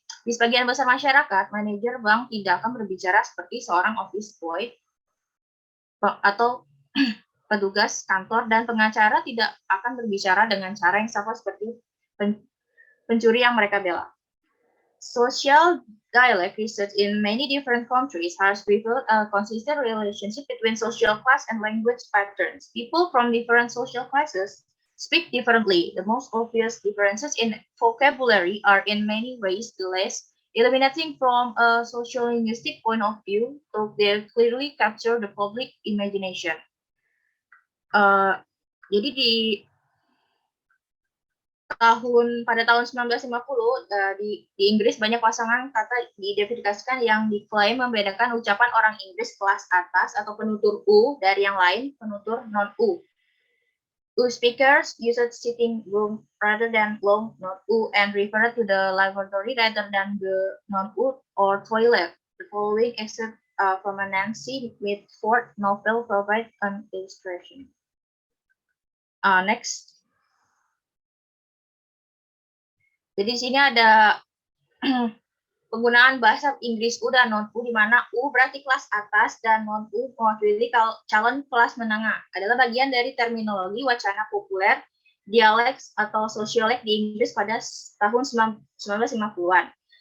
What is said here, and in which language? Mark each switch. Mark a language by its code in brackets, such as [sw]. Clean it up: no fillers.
[id] Di sebagian besar masyarakat, manajer bank tidak akan berbicara seperti seorang office boy atau petugas kantor, dan pengacara tidak akan berbicara dengan cara yang sama seperti pencuri yang mereka bela. [en] Social dialect research in many different countries has revealed a consistent relationship between social class and language patterns. People from different social classes speak differently. The most obvious differences in vocabulary are in many ways the less illuminating from a social linguistic point of view, though they clearly capture the public imagination. [id] Jadi pada tahun 1950 di Inggris banyak pasangan kata diidentifikasikan yang diklaim membedakan ucapan orang Inggris kelas atas atau penutur U dari yang lain penutur non-U. [en] U speakers used sitting room rather than long non-U and referred to the lavatory rather than the non-U or toilet. The following excerpt from a Nancy Mitford novel provide an illustration. Next. [id] Jadi di sini ada penggunaan bahasa Inggris U dan non-U, di mana U berarti kelas atas dan non-U mewakili calon kelas menengah. Adalah bagian dari terminologi wacana populer, dialek atau sosiolek di Inggris pada tahun 1950-an.